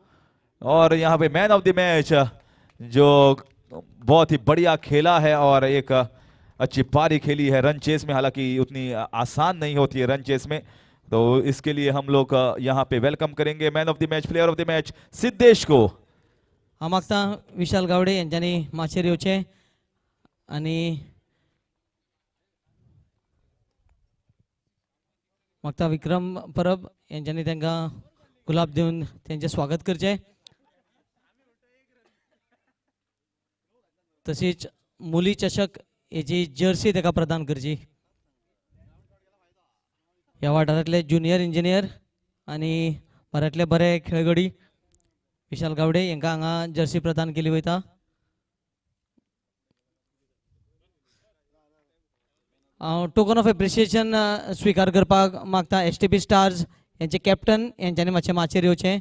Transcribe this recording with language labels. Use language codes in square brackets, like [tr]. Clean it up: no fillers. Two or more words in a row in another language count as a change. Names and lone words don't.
[hi] और यहाँ पे [en] man of the match [hi] जो बहुत ही बढ़िया खेला है और एक अच्छी पारी खेली है [en] run chase [hi] में, हालांकि उतनी आसान नहीं होती है [en] run chase [hi] में, तो इसके लिए हम लोग यहाँ पे वेलकम करेंगे [en] man of the match, player of the match [hi] सिद्धेश को। [kok] मागता विशाल गावडे यांच्यानी माचेर येवचे आणि मागता विक्रम परब यांच्यानी त्यांना गुलाब देऊन त्यांचे स्वागत करचे। तशीच मुली चषक याची जर्सी ताका प्रदान करची। ह्या वाठारांतले [en] junior engineer [kok] आणि बऱ्यातले बरे खेळगडी विशाल गावडे यांका हांगा जर्सी प्रदान केली वयता। [en] token of appreciation [kok] स्वीकार करपाक मागता एसटीपी स्टार्स यांचे कॅप्टन यांच्यानी मातशें माचेर येवचे।